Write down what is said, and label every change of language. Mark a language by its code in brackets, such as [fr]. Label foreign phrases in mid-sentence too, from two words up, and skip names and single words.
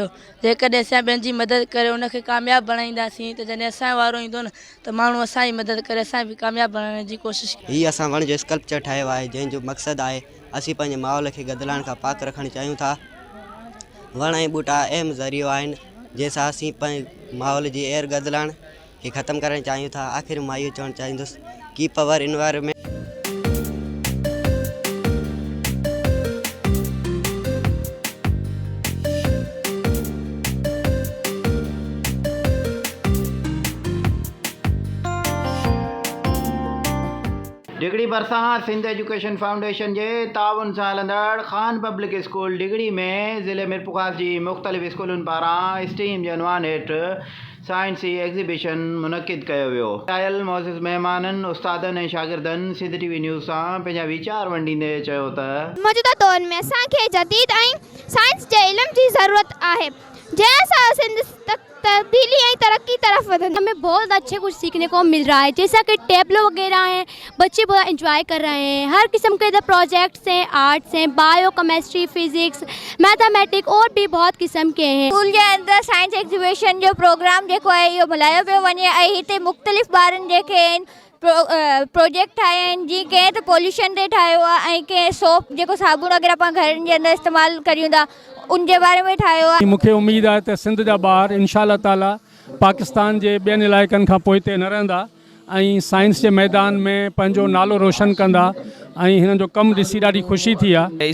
[sd] जेकॾहिं असां ॿियनि जी मदद करे उनखे कामयाबु बणाईंदासीं त जॾहिं असांजो वारो ईंदो न त माण्हू असांजी मदद करे असां बि कामयाबु बणाइण जी कोशिशि। हीअ असां वण जो स्कल्पचर ठाहियो आहे जंहिंजो मक़सदु आहे असीं पंहिंजे माहौल खे गदिलाइण खां पाक रखणु चाहियूं था। वण ऐं ॿूटा अहम ज़रियो आहिनि जंहिंसां असीं पंहिंजे माहौल जी एयर गदिलाइण खे ख़तमु करणु चाहियूं था। आख़िर मां इहो चवणु चाहींदुसि [en] keep our environment. [sd] डिगड़ी बरसात सिंध एजुकेशन फाउंडेशन के ताउन सां हलंदड़ ख़ान पब्लिक स्कूल डिगड़ी में ज़िले मिरपुखास जी मुख़्तलिफ़ स्कूलनि पारां स्टीम जे उनवान हेठि साइंसी एग्ज़िबिशन मुनक़िद कयो वियो। आयल मोज़िज़ महिमाननि, उस्तादनि ऐं शागिर्दनि सिंध TV न्यूज़ सां पंहिंजा वीचार वंडींदे चयो त मौजूदा दौर में असांखे जदीद ऐं साइंस जे इल्म जी ज़रूरत आहे जैसा सिंध तब्दीली और तरक्की तरफ वधन। [ur] ہمیں بہت اچھے کچھ سیکھنے کو مل رہا ہے، جیسا کہ ٹیبلو وغیرہ ہیں، بچے بہت انجوائے کر رہے ہیں. ہر قسم کے ادھر پروجیکٹس ہیں، آرٹس ہیں, [en] bio, chemistry, physics, mathematics [ur] اور بھی بہت قسم کے ہیں. [sd] स्कूल के अंदर [en] science exhibition [sd] जो प्रोग्राम जेको है इहो मल्हायो पियो वञे ऐं हिते मुख़्तलिफ़ ॿारनि जेके आहिनि प्रोजेक्ट ठाहिया आहिनि। जीअं कंहिं त पॉल्यूशन ते ठाहियो आहे ऐं कंहिं सोप जेको साबुण वग़ैरह पाण घरनि जे अंदरि इस्तेमालु करियूं था उन जे बारे में ठाहियो आहे। मूंखे उमेद आहे त सिंध जा ॿार [ar] إن شاء الله تعالى [sd] पाकिस्तान जे ॿियनि इलाइक़नि खां पोइ हिते न रहंदा ऐं साइंस जे मैदान में पंहिंजो नालो रोशन कंदा ऐं हिननि जो कमु ॾिसी ॾाढी ख़ुशी थी आहे।